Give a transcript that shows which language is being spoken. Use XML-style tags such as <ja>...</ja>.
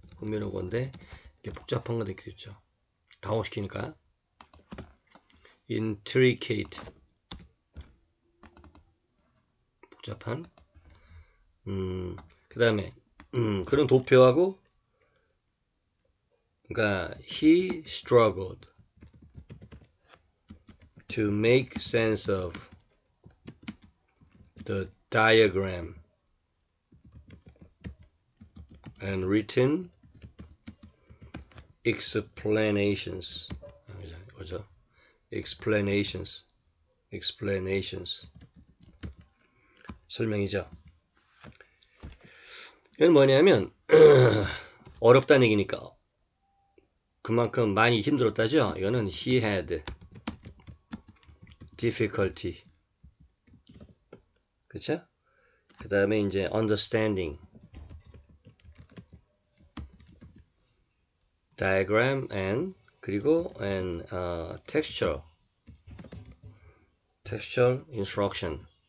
<ko>흥미로운 건데 이게 복잡한 것도 있겠죠. 당혹시키니까. intricate 복잡한. 그 다음에 그런 도표하고, 그러니까</ko> <en>he struggled to make sense of the diagram and written explanations.</en> <ko>그죠? explanations 설명이죠. 이건 뭐냐면 어렵다는 얘기니까 그만큼 많이 힘들었다죠. 이거는</ko> <en>he had difficulty.</en> <ko>그쵸? 그 다음에 이제</ko> <en>understanding diagram and</en> <ko>그리고</ko> <en>and textual instruction.</en>